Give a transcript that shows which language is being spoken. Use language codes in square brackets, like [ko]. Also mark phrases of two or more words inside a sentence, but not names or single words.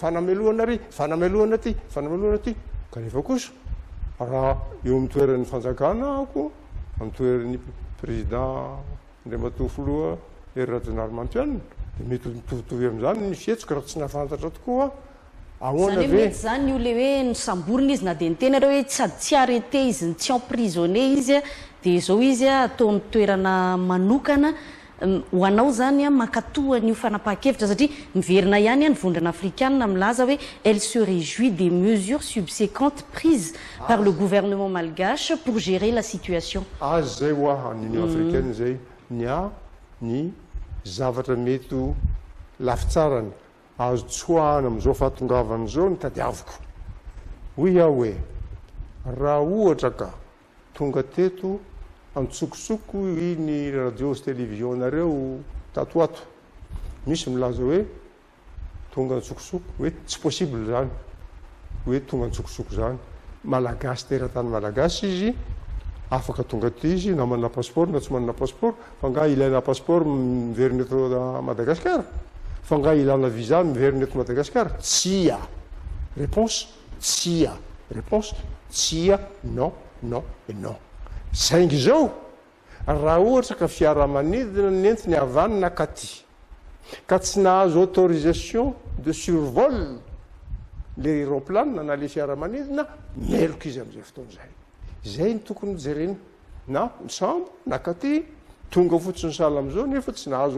[mg] ty kanefa kosa raha eo amin'ny toeran'ny fanjakana ako amin'ny toeran'ny président andriamatoa filoha Hery Rajaonarimampianina dia mety mitovitovy amin'izany ny fihetsika raha tsy nahafantatra tokoa ahoana ve zany io le hoe nisamborina izy na dia niteny reo hoe sady tsy arrêté izy tsy emprisonné izy dia zao izy ataony toerana manokana ho anao zany makatoa ny fanapahan-kevitra satria miverina ihany ny vondrona afrikanina milaza hoe [fr] elle se réjouit des mesures subséquentes prises par le gouvernement malgache pour gérer la situation. [mg] Azy zay ho any Union africaine zay ny zavatra mety ho lafitsarany azo tsoahana amin'izao fahatongavana zao ny tadiaviko hoy aho hoe raha ohatra ka tonga teto antsokosoko ny radio sy télévision-nareo tatoato misy milaza hoe tonga antsokosoko hoe tsy possible zany hoe tonga nitsokosoko zany malagasy teratany malagasy izy afaka tonga ty izy na manana passeport na tsy manana passeport fa nga ilaina passeport miverina eto Madagasikara fa nga ilana visa miverina eto Madagasikara tsia réponse tsia réponse tsia [fr] non non et non [mg] saingy zao raha ohatra ka fiaramanidina nentiny havanina katy ka tsy nahazo [fr] autorisation de survol [mg] le aéroplane na le fiaramanidina meloko izy am'izay fotoana zay ny tokony jerena na sambo na katy tonga fotsiny sala am'izao nefa tsy nahazo